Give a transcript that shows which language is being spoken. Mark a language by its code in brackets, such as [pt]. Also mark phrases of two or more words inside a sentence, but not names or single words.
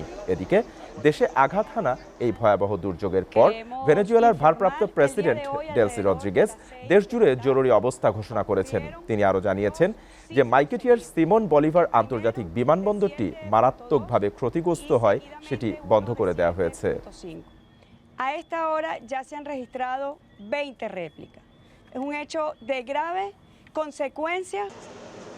[bn] এদিকে দেশে আঘাত হানা এই ভয়াবহ দুর্যোগের পর ভেনেজুয়েলার ভারপ্রাপ্ত প্রেসিডেন্ট ডেলসি রদ্রিগেজ দেশজুড়ে জরুরি অবস্থা ঘোষণা করেছেন। তিনি আরও জানিয়েছেন যে মাইকেটিয়ার সিমন বলিভার আন্তর্জাতিক বিমানবন্দরটি মারাত্মকভাবে ক্ষতিগ্রস্ত হয়, সেটি বন্ধ করে দেওয়া হয়েছে। [es] A esta hora ya se han registrado 20 réplicas. Es un hecho de grave consecuencia